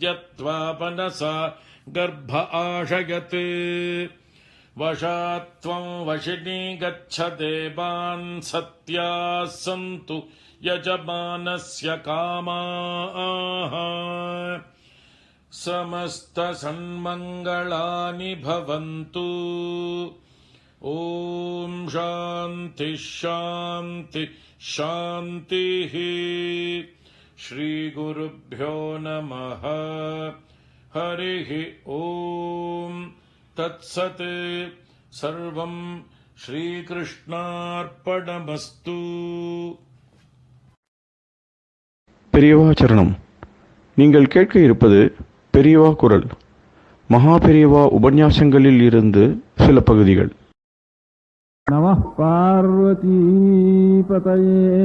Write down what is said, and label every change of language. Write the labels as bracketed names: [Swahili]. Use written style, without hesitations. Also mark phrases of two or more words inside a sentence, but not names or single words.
[Sanskrit] त्वा मनसा गर्भ आशयत् वशात् त्वं वशिनी गच्छ देवान् सत्याः सन्तु यजमानस्य कामाः समस्तसन्मङ्गलानि भवन्तु ॐ शान्ति शान्ति शान्तिः। श्रीगुरुभ्यो नमः। हरिः ओम् तत्सत्। सर्वं श्रीकृष्णार्पणमस्तु। [Tamil] பெரியவா சரணம். நீங்கள் கேட்க இருப்பது பெரியவா குரல். மகா பெரியவா உபன்யாசங்களில் இருந்து சில பகுதிகள். [Sanskrit] नमः पार्वती पतये.